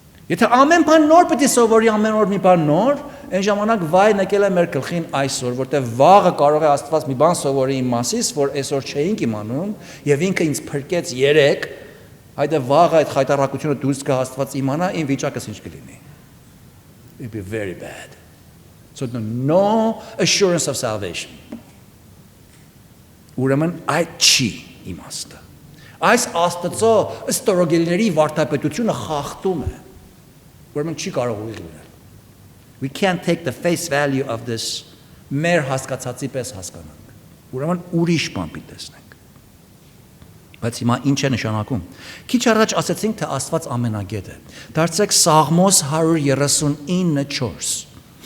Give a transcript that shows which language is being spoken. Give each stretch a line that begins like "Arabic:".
Armenian: Եթե ամեն բան նոր պիտի սովորի, ամեն օր մի բան նոր, այն ժամանակ վայ եկել է մեր գլխին այսօր, որտեղ վաղը կարող է Աստված մի բան սովորի իմ մասից, որ այսօր չէինք իմանում, եւ ինքը ինձ փրկեց 3, այդը վաղը այդ խայտարակությունը դուրս գա Աստված իմանա, իմ վիճակս ինչ կլինի։
English: It'd be very bad. So no assurance of salvation.
Armenian: Ուրեմն այդ չի իմաստը։ Այս Աստծո ստորոգելների վարդապետությունը խախտում է։ Ուրեմն չի կարող ուղիղ լինել։
English: We can't take the face value of this
Armenian: մեր հասկացածի պես հասկանանք։ Ուրեմն ուրիշ բան պիտի տեսնենք։ Բայց հիմա ինչ է նշանակում։ Քիչ առաջ ասացինք, թե Աստված ամենագետ է։ Դարձեք Սաղմոս 139:4.